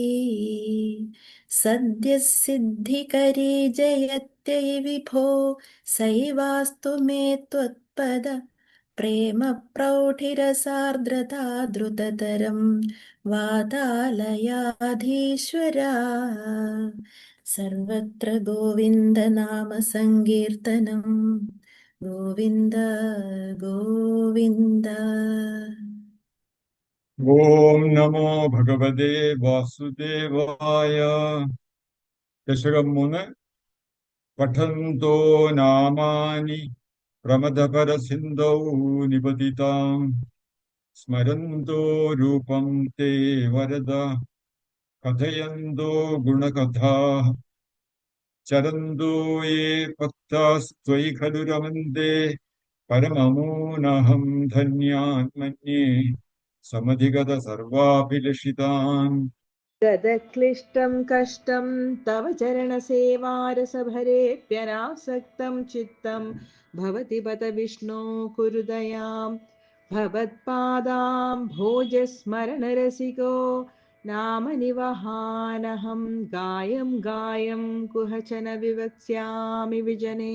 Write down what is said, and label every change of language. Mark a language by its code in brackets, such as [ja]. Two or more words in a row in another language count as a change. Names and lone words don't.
[sa] सद्यः सिद्धिकरी जयत्यै विभो सैवास्तु मे त्वत्पद प्रेम प्रौढिरसार्द्रता द्रुततरं वातालयाधीश्वरा सर्वत्र गोविन्दनाम सङ्कीर्तनं गोविन्द गोविन्द ഓം നമോ ഭഗവതേ വാസുദേവായ. ദശകം 3. പഠന്തോ നാമാനി പ്രമദപരസിന്ധൗ നിപതിതാം സ്മരന്തോ രൂപം തേ വരദ കഥയന്തോ ഗുണകഥാ ചരന്തോ യേ ഭക്താസ്ത്വയി ഖലു രമന്തേ പരമമൂനഹം ധന്യാത്മന്യേ സമധിഗത സർവാഭിലഷിതാൻ. गदक्लिष्टं कष्टं तव चरणसेवारसभरेऽप्यनासक्तं चित्तं भवति बत विष्णो कुरु दयां भवत्पादां भोजस्मरणरसिको नामनिवहानहं गायं गायं कुहचन विवक्ष्यामि विजने।